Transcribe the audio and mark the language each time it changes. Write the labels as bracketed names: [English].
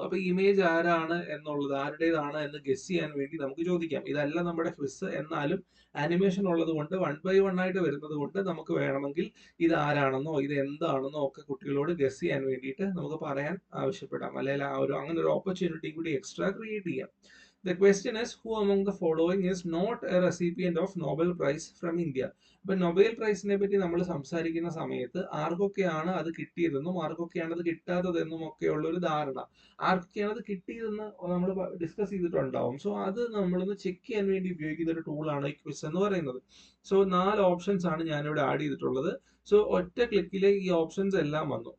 [Malayalam] അപ്പൊ ഇമേജ് ആരാണ് എന്നുള്ളത്, ആരുടേതാണ് എന്ന് ഗസ് ചെയ്യാൻ വേണ്ടി നമുക്ക് ചോദിക്കാം. ഇതല്ല നമ്മുടെ ക്വിസ്, എന്നാലും ആനിമേഷൻ ഉള്ളത് കൊണ്ട് 1 by 1 ആയിട്ട് വരുന്നത് കൊണ്ട് നമുക്ക് വേണമെങ്കിൽ ഇത് ആരാണെന്നോ ഇത് എന്താണെന്നോ ഒക്കെ കുട്ടികളോട് ഗസ് ചെയ്യാൻ വേണ്ടിയിട്ട് നമുക്ക് പറയാൻ ആവശ്യപ്പെടാം, അല്ലെങ്കിൽ അങ്ങനെ ഒരു ഓപ്പർച്യൂണിറ്റി കൂടി എക്സ്ട്രാ ക്രിയേറ്റ് ചെയ്യാം. [English] The question is, who among the following is not a recipient of Nobel Prize from India? [Malayalam] അപ്പൊ നൊബേൽ പ്രൈസിനെ പറ്റി നമ്മൾ സംസാരിക്കുന്ന സമയത്ത് ആർക്കൊക്കെയാണ് അത് കിട്ടിയതെന്നും ആർക്കൊക്കെയാണ് അത് കിട്ടാത്തതെന്നും ഒക്കെയുള്ള ഒരു ധാരണ, ആർക്കൊക്കെയാണ് അത് കിട്ടിയതെന്ന് നമ്മൾ ഡിസ്കസ് ചെയ്തിട്ടുണ്ടാവും. സോ അത് നമ്മളൊന്ന് ചെക്ക് ചെയ്യാൻ വേണ്ടി ഉപയോഗിക്കുന്ന ഒരു ടൂളാണ് ഈ ക്വിസ് എന്ന് പറയുന്നത്. സോ 4 ഓപ്ഷൻസ് ആണ് ഞാനിവിടെ ആഡ് ചെയ്തിട്ടുള്ളത്. സോ ഒറ്റ ക്ലിക്കിലെ ഈ ഓപ്ഷൻസ് എല്ലാം വന്നു.